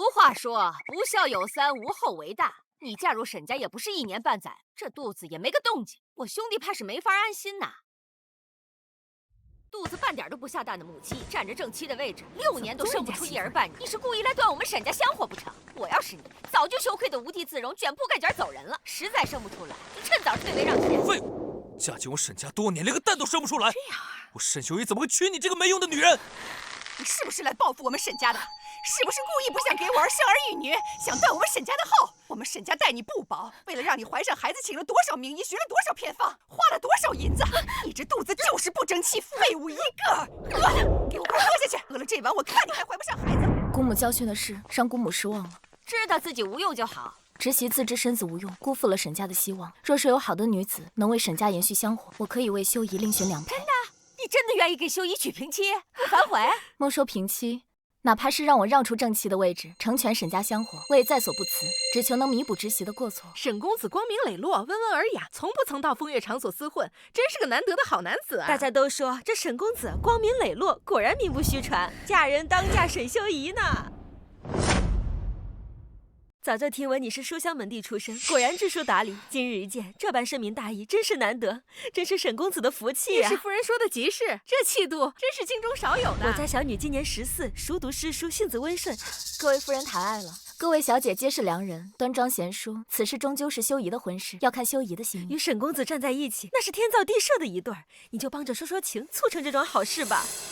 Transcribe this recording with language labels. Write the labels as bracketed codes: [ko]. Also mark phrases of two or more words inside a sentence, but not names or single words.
[zh] 俗話說，不孝有三，無後為大。你嫁入沈家也不是1年半載，這肚子也沒個動靜，我兄弟怕是沒法安心吶。肚子半點都不下蛋的母雞，佔着正妻的位置，6年都生不出一兒半女，你是故意來斷我們沈家香火不成？我要是你，早就羞愧得無地自容，捲鋪蓋卷走人了。實在生不出來，就趁早退位讓賢。廢物！嫁進我沈家多年，連個蛋都生不出來。這樣啊？我沈秀儀怎麼會娶你這個沒用的女人？你是不是來報復我們沈家的？是不是故意不想給我兒生兒育女，想斷我們沈家的後？我們沈家待你不薄，為了讓你懷上孩子，請了多少名醫，學了多少偏方，花了多少銀子？你這肚子就是不爭氣，廢物一個！餓，給我快喝下去！餓了這碗，我看你還懷不上孩子。姑母教訓的事，讓姑母失望了。知道自己無用就好。侄媳自知身子無用，辜負了沈家的希望。若是有好的女子能為沈家延續香火，我可以為秀儀另選2配。真的？你真的願意給秀儀娶平妻？不反悔？莫說平妻，哪怕是讓我讓出正妻的位置，成全沈家香火，我也在所不辭，只求能彌補侄媳的過錯。沈公子光明磊落，溫文爾雅，從不曾到風月場所廝混，真是個難得的好男子啊！大家都說這沈公子光明磊落，果然名不虛傳，嫁人當嫁沈秀儀呢。早就聽聞你是書香門第出身，果然知書達理。今日一見，這般深明大義，真是難得，真是沈公子的福氣啊！是夫人說的極是，這氣度真是京中少有的。我家小女今年14，熟讀詩書，性子溫順。各位夫人抬愛了，各位小姐皆是良人，端莊賢淑，此事終究是秀儀的婚事，要看秀儀的心意。與沈公子站在一起，那是天造地設的一對兒，你就幫着說說情，促成這樁好事吧。